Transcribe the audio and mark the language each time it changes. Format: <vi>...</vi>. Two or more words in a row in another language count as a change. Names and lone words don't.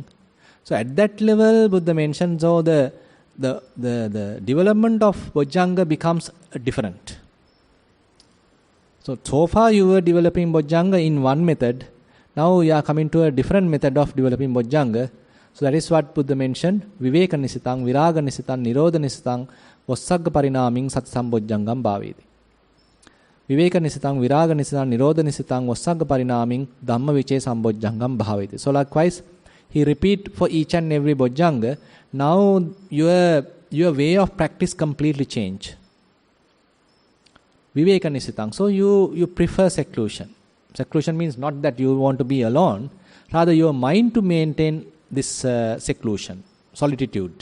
<en>So at that level, Buddha mentions how the development of Bojjhanga becomes different. So far you were developing Bojjhanga in one method. Now you are coming to a different method of developing Bojjhanga. So that is what Buddha mentioned.</en> <pi>Viveka nisitang, viraga nisitang, nirodha nisitang, vassagga parinaming sat sambojjhangam bhavedi. Viveka nisitang, viraga nisitang, nirodha nisitang, vassagga parinaming dhamma viche sambojjhangam bhavedi.</pi> <en>So likewise, he repeat for each and every Bojjhanga. Now your way of practice completely change.</en> <pi>Viveka nisitang.</pi> <en>So you prefer seclusion. Seclusion means not that you want to be alone, rather your mind to maintain this seclusion, solitude.</en>